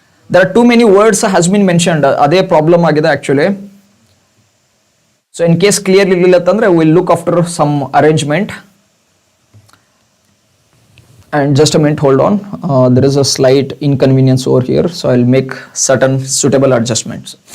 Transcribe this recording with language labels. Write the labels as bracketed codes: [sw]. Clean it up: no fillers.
[en] There are too many words has been mentioned. [kn] ಅದೇ problem ಆಗಿದೆ actually. [en] so in case clear [kn] ಇರಲಿಲ್ಲ ಅಂತಂದ್ರೆ [en] Will look after some arrangement. And just a minute, hold on. There is a slight inconvenience over here, so I'll make certain suitable adjustments.